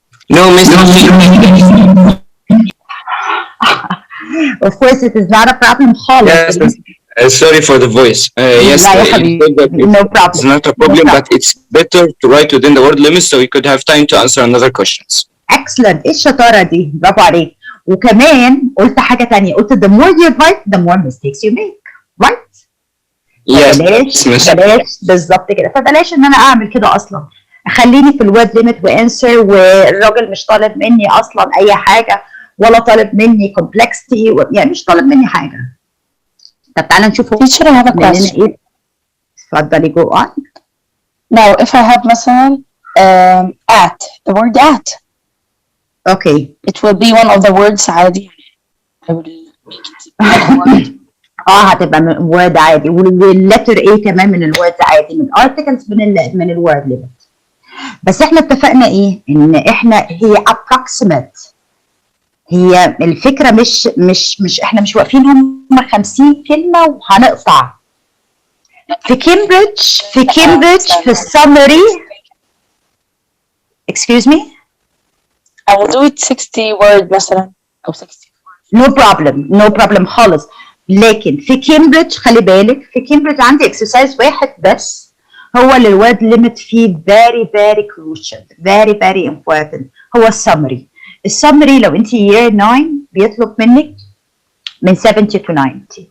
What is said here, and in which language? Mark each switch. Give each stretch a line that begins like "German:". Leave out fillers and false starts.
English: No, Miss. Of course it is not a problem خالص. Yes. Sorry for the voice. Yes,
Arabic: لا يا حبيبي.
English: No problem. It's not a problem, No but it's better to write within the word limit so you could have time to answer another questions. Excellent.
Arabic: ايه الشطارة دي؟ برافو عليك. وكمان قلت حاجة تانية. قلت
English: the more you write, the more mistakes you make. right؟ Yes, miss.
Arabic: بلاش بالظبط كده، فبلاش ان انا اعمل كده اصلا. خليني في الوورد ليميت وانسر، والراجل مش طالب مني اصلا اي حاجه، ولا طالب مني كومبلكسيتي، يعني مش طالب مني حاجه. طب تعالى نشوف
English: Teacher, I have a
Arabic: مننا
English: question.
Arabic: ايه. اتفضلي جو اون.
English: Now, if I have مثلا at, the word at, okay. it will be one of the words عادي. I will make it one word.
Arabic: هتبقى وورد عادي، واللتر ايه كمان من الوورد عادي، من الارتكلز، من الوورد ليميت. بس احنا اتفقنا ايه؟ ان احنا هي approximate. هي الفكره مش احنا مش واقفين هم 50 كلمه وهنقطع. في كامبريدج في السمري.
English: excuse me. I will do it 60 word مثلا أو 60. no problem
Arabic: خالص. لكن في كامبريدج خلي بالك، في كامبريدج عندي اكسرسايز واحد بس هو اللي الوورد ليميت فيه
English: very crucial, very important.
Arabic: هو السمري لو انت year 9 بيطلب منك من 70 to 90.